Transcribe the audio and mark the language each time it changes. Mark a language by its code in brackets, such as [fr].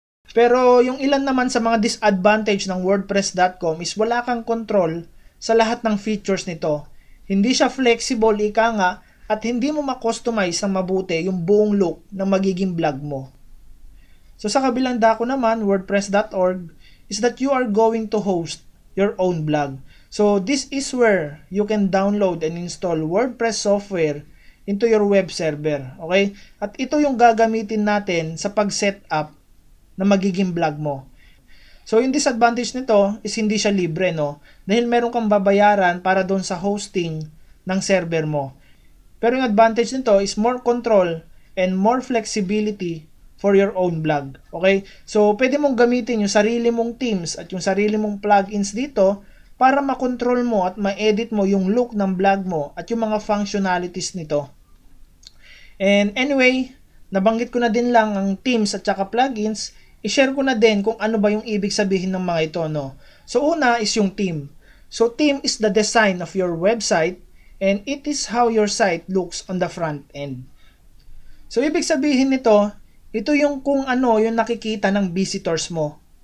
[tl] Pero yung ilan naman sa mga disadvantage ng wordpress.com is wala kang control sa lahat ng features nito. Hindi siya flexible, ika nga, at hindi mo ma-customize ng mabuti yung buong look ng magiging blog mo. [en] So, [tl] sa kabilang dako naman, [en] wordpress.org is that you are going to host your own blog. So, this is where you can download and install WordPress software into your web server. [tl] Okay? At ito yung gagamitin natin sa pag-set up na magiging blog mo. So, yung disadvantage nito is hindi siya libre, no? Dahil meron kang babayaran para doon sa hosting ng server mo. Pero yung advantage nito [en] is more control and more flexibility for your own blog. [tl] Okay? So, pwede mong gamitin yung sarili mong themes at yung sarili mong plugins dito para makontrol mo at ma-edit mo yung look ng blog mo at yung mga functionalities nito. And anyway, nabanggit ko na din lang ang themes at saka plugins. I-share ko na din kung ano ba yung ibig sabihin ng mga ito, no? So, una is yung theme. [en] So, theme is the design of your website and it is how your site looks on the front end. [tl] So, ibig sabihin nito, ito yung kung ano yung nakikita ng visitors mo.